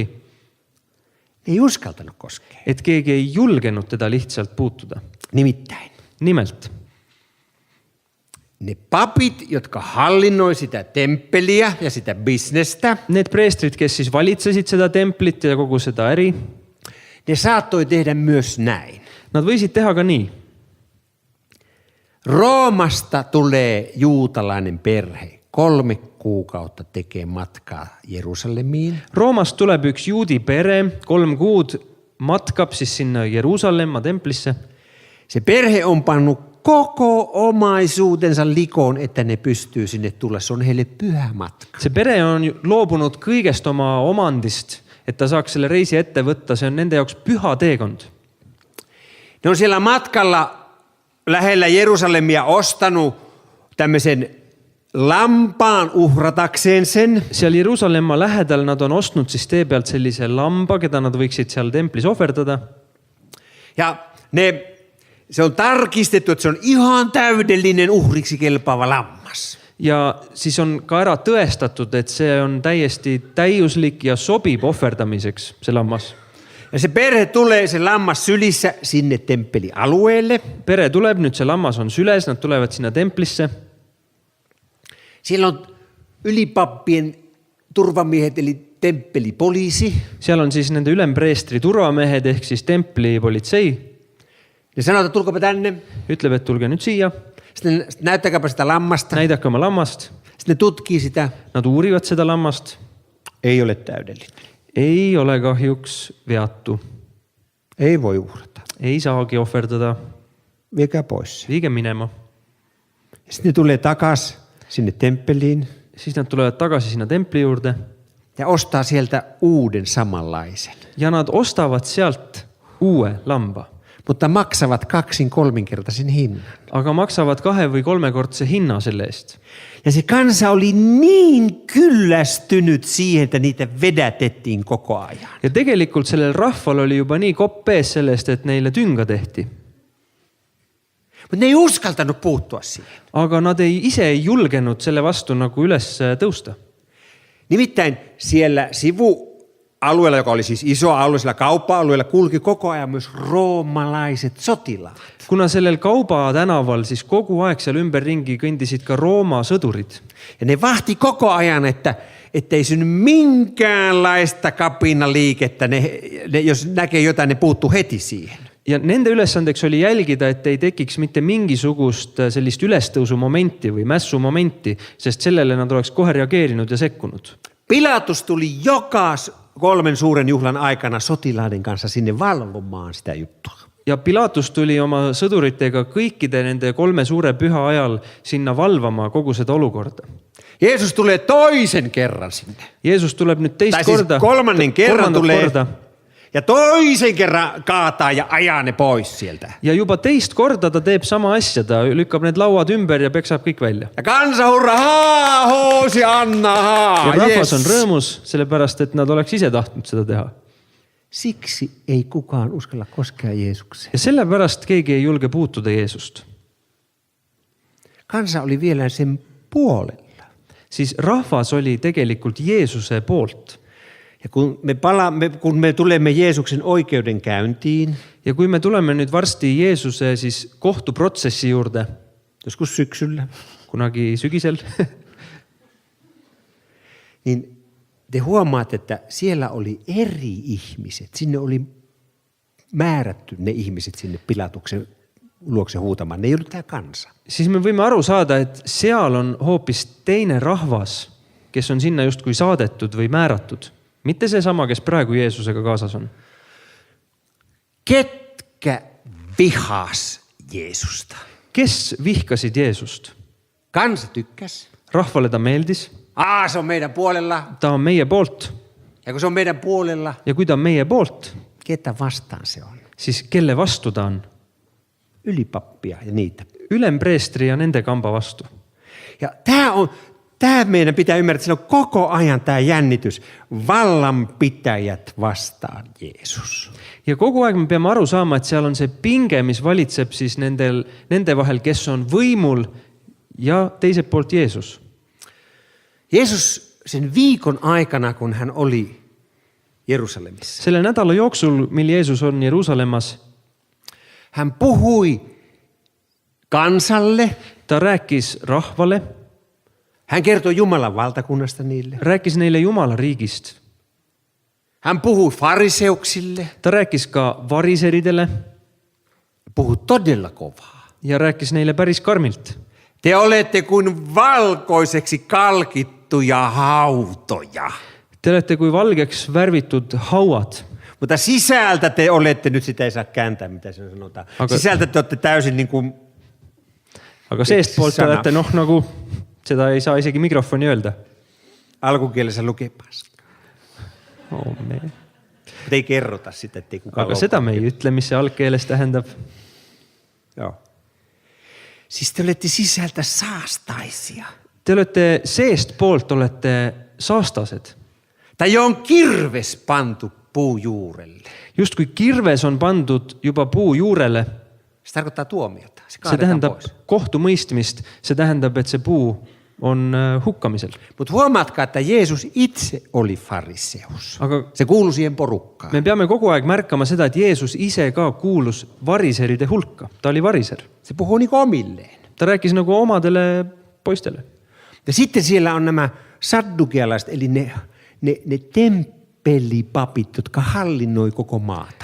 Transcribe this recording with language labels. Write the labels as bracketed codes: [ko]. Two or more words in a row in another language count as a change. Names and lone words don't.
[fi] Ei uskaltanut koskea. [et] Et keegi ei julgenud teda lihtsalt puutuda. [fi] Nimittäin. [et] Nimelt. [fi] Ne papit, jotka hallinnoi sitä temppeliä ja sitä bisnestä. [et] Need preestrid, kes siis valitsesid seda templit ja kogu seda äri. [fi] Ne saattoi tehdä myös näin. [et] Nad võisid teha ka nii. [fi] Roomasta tulee juutalainen perhe. 3 kuukautta tekee matkaa Jerusalemiin. [et] Roomast tuleb üks juudi pere, 3 kuud matkab siis sinna Jeruusalemma templisse. [fi] Se perhe on pannut koko omaisuutensa likoon, että ne pystyy sinne tulla. Se on heille pyhä matka. [et] See pere on loobunud kõigest oma omandist, et ta saaks selle reisi ette võtta. See on nende jaoks püha teekond. [fi] Ne on siellä matkalla lähellä Jerusalemia ostanut tämmöisen lampaan uhratakseen sen. [et] Seal Jeruusalemma lähedal nad on ostnud siis tee pealt sellise lamba, keda nad võiksid seal templis ohverdada. [fi] Ja se on tarkistettu, että se on ihan täydellinen uhriksi kelpaava lammas. [et] Ja siis on ka ära tõestatud, et see on täiesti täiuslik ja sobib ohverdamiseks, see lammas. [fi] Ja se perhe tulee se lammas sylissä sinne temppelialueelle. [et] Pere tuleb, nüüd see lammas on süles, nad tulevad sinna templisse. [fi] Siellä on ylipappien turvamiehet eli temppelipoliisi. [et] Seal on siis nende ülempreestri turvamehed ehk siis templipolitsei. [fi] Ne sanoo, että tulkapa tänne. [et] Ütleb, et tulge nüüd siia. [fi] Sitten näyttäkääpä sitä lammasta. [et] Näidake oma lammast. [fi] Sitten ne tutkii sitä. [et] Nad uurivad seda lammast. [fi] Ei ole täydellinen. [et] Ei ole kahjuks veatu. [fi] Ei voi uhrata. [et] Ei saagi ohverdada. [fi] Viekää pois. [et] Viige minema. [fi] Sitten ne tulee takas sinne temppeliin. [et] Siis nad tulevad tagasi sinna templi juurde. [fi] Ja ostaa sieltä uuden samanlaisen. [et] Ja nad ostavad sealt uue lamba, [fi] mutta maksavat 2-3-kertaisen hinnan. [et] aga maksavad 2- või 3-kordse hinna selle eest. [fi] Ja se kansa oli niin kyllästynyt siihen, että niitä vedätettiin koko ajan. [et] Ja tegelikult sellel rahval oli juba nii kopp ees sellest, et neile tünga tehti. [fi] Mutta ne ei uskaltanut puuttua siihen. [et] Aga nad ise ei julgenud selle vastu nagu üles tõusta. [fi] Nimittäin siellä sivualueella, joka oli siis iso alue, sillä kauppa-alueella kulki koko ajan myös roomalaiset sotilaat. [et] Kuna sellel Kauba tänaval siis kogu aeg seal ümberringi kõndisid ka Rooma sõdurid. [fi] Ja ne vahti koko ajan, että ei synny minkäänlaista kapinaliikettä. Ne, jos näkee jotain, ne puuttuu heti siihen. [et] Ja nende ülesandeks oli jälgida, et ei tekiks mitte mingisugust sellist ülestõusumomenti või mässumomenti, sest sellele nad oleks kohe reageerinud ja sekkunud. [fi] Pilatus tuli joka 3 suuren juhlan aikana sotilaiden kanssa sinne valvomaan sitä juttua. [et] Ja Pilatus tuli oma sõduritega kõikide nende 3 suure püha ajal sinna valvama kogu seda olukorda. [fi] Jeesus tulee toisen kerran sinne. [et] Jeesus tuleb nüüd teist [fi] Tai siis [et] korda. [fi] kolmannen kerran tulee. [et] Korda. [fi] Ja toisen kerran kaataa ja ajaa ne pois sieltä. [et] Ja juba teist korda ta teeb sama asja, ta lükkab need lauad ümber ja peksab kõik välja. [fi] Ja kansa hurraa, hoosi anna, [et] ja rahvas on rõõmus, sellepärast et nad oleks ise tahtnud seda teha. [fi] Siksi ei kukaan uskalla koskea Jeesukseen. [et] Ja sellepärast keegi ei julge puutuda Jeesust. [fi] Kansa oli vielä sen puolella. [et] Siis rahvas oli tegelikult Jeesuse poolt. [fi] Ja kun me tulemme Jeesuksen oikeudenkäyntiin, [et] ja kui me tulemme nüüd varsti Jeesuse siis kohtuprotsessi juurde, [fi] joskus syksyllä, [et] kunagi sügisel, [fi] niin te huomaatte, että siellä oli eri ihmiset. Sinne oli määrätty ne ihmiset sinne Pilatuksen luokse huutamaan. Ne ei ollut tämä kansa. [et] Siis me võime aru saada, et seal on hoopis teine rahvas, kes on sinna justkui saadetud või määratud. Mitte see sama, kes praegu Jeesusega kaasas on. [fi] Ketkä vihas Jeesusta? [et] Kes vihkasid Jeesust? [fi] Kansa tykkäs. [et] Rahvalle ta meeldis. [fi] Se on meidän puolella. [et] Ta on meie poolt. [fi] Ja kun se on meidän puolella. [et] Ja kui ta on meie poolt, [fi] ketä vastaan se on? [et] siis kelle vastu ta on? [fi] Ylipappia ja niitä. [et] Ülempreestri ja nende kamba vastu. [fi] Ja tämä meidän pitää ymmärtää, että siinä on koko ajan tämä jännitys. Vallanpitäjät vastaan Jeesus. [et] Ja kogu aeg me peame aru saama, et seal on see pinge, mis valitseb siis nende vahel, kes on võimul ja teiselt poolt Jeesus. [fi] Jeesus sen viikon aikana, kun hän oli Jerusalemissa. [et] Selle nädala jooksul, mil Jeesus on Jerusalemmas, [fi] hän puhui kansalle. [et] Ta rääkis rahvale. [fi] Hän kertoi Jumalan valtakunnasta niille. [et] Rääkis neile Jumala riigist. [fi] Hän puhui fariseuksille. [et] Ta rääkis ka variseridele. [fi] Puhui todella kovaa. [et] Ja rääkis neille päris karmilt. [fi] Te olette kuin valkoiseksi kalkittuja hautoja. [et] Te olette kui valgeks värvitud hauad. [fi] Mutta sisältä te olette, nyt sitä ei saa kääntää, mitä se sanotaan. Sisältä te olette täysin niin kuin... [et] Aga seest poolt te olette nagu, seda ei saa isegi mikrofoni öelda. [fi] Alkukielessä lukee paska. Ei kerrota sitä, ettei kukaan [et] Aga seda me ei ütle, mis see algkeeles tähendab. [fi] Joo. Siis te olette sisältä saastaisia. [et] Te olette seest poolt olette saastased. [fi] Tai on kirves pantu puujuurelle. [et] Just kui kirves on pandud juba puu juurele, [fi] se tarkoittaa tuomiota. [et] Se tähendab kohtumõistmist, se tähendab, et see puu on hukkamisel. [fi] Mutta huomaatkaa, että Jeesus itse oli fariseus. [et] Aga [fi] se kuului siihen porukkaan. [et] Me peame kogu aeg märkama seda, et Jeesus ise ka kuulus variseride hulka. Ta oli variser. [fi] Se puhuu niin omilleen. [et] Ta rääkis nagu omadele poistele. [fi] Ja sitten siellä on nämä saddukealaiset, eli ne temppelipapit, jotka hallinnoi koko maata.